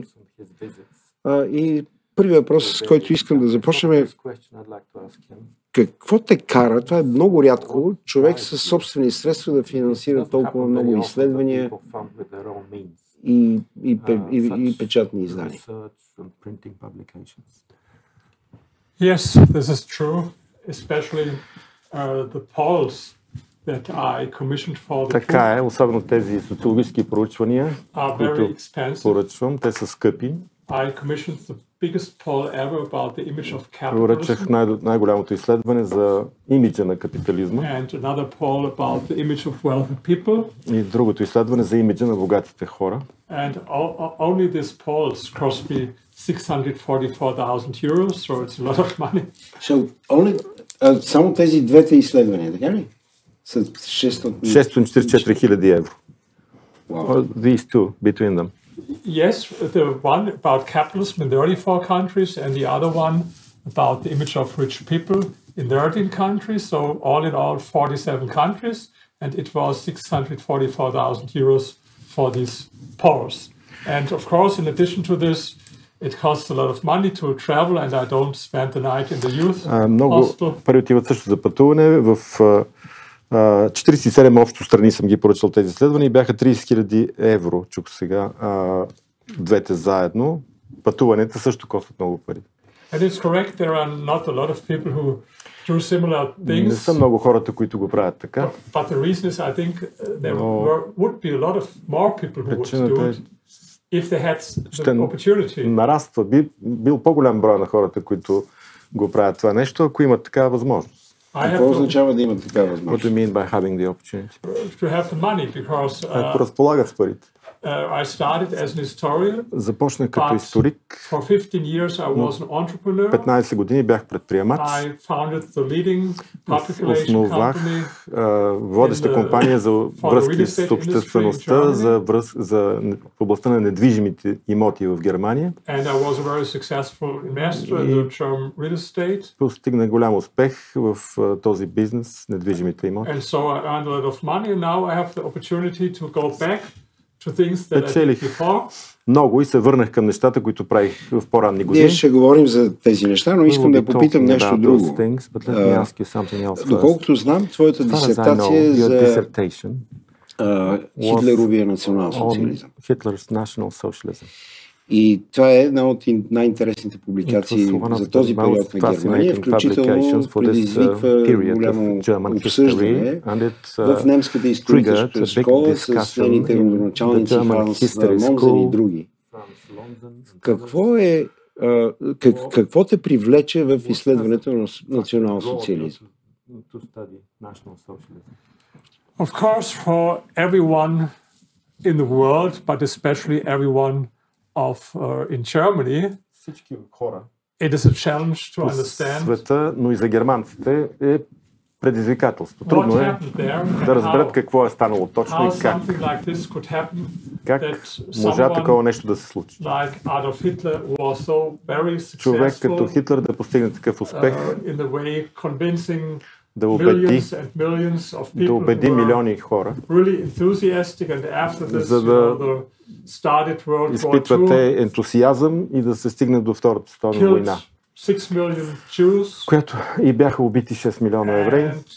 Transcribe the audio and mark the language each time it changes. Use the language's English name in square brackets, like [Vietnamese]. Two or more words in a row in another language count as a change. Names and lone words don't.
[Bulgarian] И първият въпрос, с който искам да започнем е: какво те кара, това е много рядко, човек със собствени средства да финансира толкова много изследвания и печатни издания? [English] Yes, this is true, especially the polls that I commissioned for the [Bulgarian] Така е, особено тези социологически проучвания, които поръчвам, те са скъпи. [English] I commissioned the biggest poll ever about the image of capitalism. [Bulgarian] Поръчах най-голямото изследване за имиджа на капитализма. [English] And another poll about the image of wealthy people. [Bulgarian] И другото изследване за имиджа на богатите хора. [English] And only these polls cost me 644,000 euros, so it's a lot of money. [Bulgarian] So само тези двете изследвания, така ли? С 644 хиляди евро. [English] Wow. These two, between them. Yes, the one about capitalism in 34 countries and the other one about the image of rich people in 13 countries. So all in all, 47 countries. And it was 644,000 euros for these polls. And of course, in addition to this, it costs a lot of money to travel and I don't spend the night in the youth [Bulgarian] много пари отиват също за пътуване. В 47 общо страни съм ги поръчал тези изследвания и бяха 30 000 евро, чук сега, двете заедно. Пътуванията също костват много пари. [English] And it's correct, there are not a lot of people who do similar things. [Bulgarian] Не са много хората, които го правят така. [English] But the reason is, I think there would be a lot of more people who would do it if they had the opportunity. [Bulgarian] Нараства, бил по-голям брой на хората, които го правят това нещо, ако имат такава възможност. Какво означава да имат такава възможност? [English] What do you mean by having the opportunity? To have the money, because [Bulgarian] ако разполагат с парите. [English] I started as an historian. [Bulgarian] Започнах като историк. [English] For 15 years I was an entrepreneur. [Bulgarian] 15 години бях предприемач. [English] I founded the leading public relation [Bulgarian] Основах company водеща компания за връзки с обществеността в областта на недвижимите имоти в Германия. [English] And I was a very successful investor in the German real estate. [Bulgarian] Постигна голям успех в този бизнес, недвижимите имоти. And so I earned a lot of money and now I have the opportunity to go back to things that I did before. Много и се върнах към нещата, които правих в по-ранни години. Ние ще говорим за тези неща, но искам да попитам нещо друго. Доколкото знам, твоята дисертация е за Хитлеровия национал-социализъм. И това е една от най-интересните публикации за този период на Германия, включително предизвиква голямо обсъждане в немската историческа школа с нейните родоначалници Франс Монзен и други. Какво те привлече в изследването на национал-социализъм? [English] Of course, for everyone in the world, but especially everyone in Germany, it is a challenge to understand [Bulgarian] света, но и за германците е предизвикателство. Трудно е да разберат какво е станало точно и как можа такова нещо да се случи. Човек като Хитлер да постигне такъв успех, да убеди милиони хора, за да изпитвате ентусиазъм и да се стигне до Втората световна война, която и бяха убити 6 милиона евреи.